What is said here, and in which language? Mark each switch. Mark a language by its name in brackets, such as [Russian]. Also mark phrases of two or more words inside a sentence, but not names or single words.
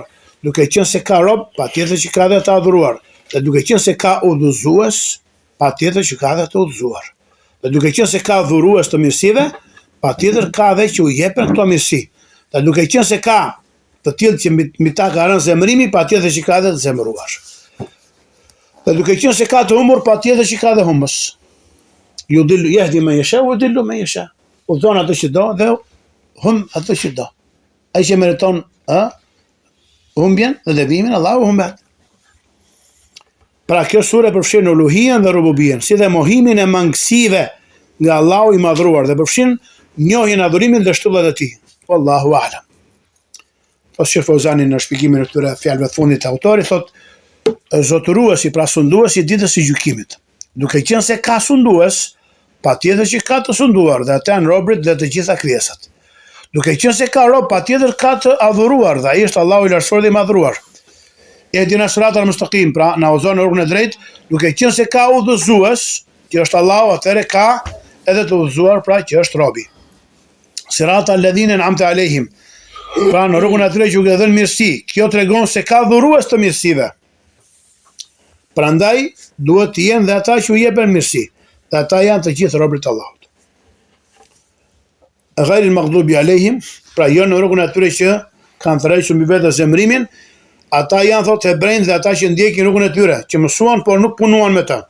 [Albanian] Duke qenë se ka rob, patjetër që ka dhe të adhuruar. Dhe duke qenë se ka udhëzues, patjetër që ka dhe të udhëzuar. Dhe duke qenë se ka dhurues të mirësive, patjetër ka dhe që u jepen këto mirësi. Dhe duke qenë se ka të tillë që mbi ta ka rënë zemrimi, patjetër që ka dhe të zemëruar. Dhe duke qenë se ka të humbur, patjetër që ka dhe humbës. [Arabic] يضل يهدي من يشاء ويضل من يشاء. [Albanian] Udhon atë që do dhe hum atë që do. Ai që meriton humbjen dhe devimin, Allahu humbet. Pra kjo sure përfshin uluhian dhe rububien, si dhe mohimin e mangësive nga Allahu i madhruar dhe përfshin njohjen adhurimin dhe shtyllat e tij. [Arabic] والله أعلم. [Albanian] Po Sheikh Fauzani në shpjegimin e këtyre fjalëve të fundit të autorit thot zotëruesi, pra sunduesi i ditës së gjykimit. Duke qenë se ka sundues, patjetër që ka të sunduar dhe ata janë robërit dhe të gjitha krijesat. Duke qenë se ka rob, patjetër ka të adhuruar dhe ai është Allahu i lartësuar dhe i madhruar. [Arabic] اهدنا الصراط المستقيم, [Albanian] pra na udhëzon në rrugën e drejtë, duke qenë se ka udhëzues, që është Allahu, atëherë ka edhe të udhëzuar, pra që është robi. [Arabic] صراط الذين أنعمت عليهم, [Albanian] pra në rrugën e atyre që u ka dhënë mirësi. Kjo tregon se ka dhurues të mirësive. Prandaj duhet të jenë dhe ata që u jepen mirësi, dhe ata janë të gjithë robërit të Allahut. [Arabic] غير المغضوب عليهم, [Albanian] pra jo në rrugën e atyre që kanë tërhequr mbi vetë zemrimin, ata janë thotë hebrejt dhe ata që ndjekin rrugën e tyre, që mësuan por nuk punuan me të.